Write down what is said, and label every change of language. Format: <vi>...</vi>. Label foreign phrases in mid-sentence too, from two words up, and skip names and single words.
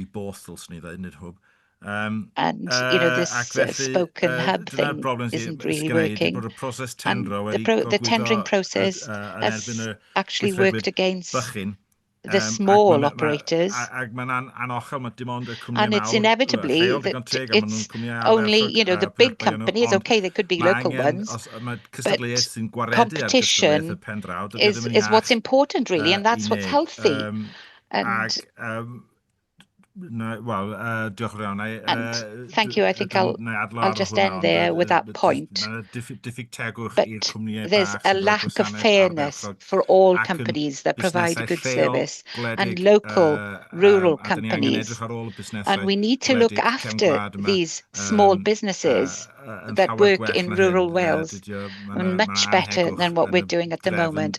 <en>And this spoken hub thing isn't really working, and the tendering process has actually worked against the small operators, and it's inevitably that it's only the big companies. Okay, they could be local ones, but competition is what's important really, and that's what's healthy. And no, well,</en> <cy>diolch yn iawn.</cy> <en>And thank you. I think I'll just end there with that point. But there's a lack of fairness for all companies that provide a good service, and local rural companies. And we need to look after these small businesses that work in rural Wales much better than what we're doing at the moment.</en>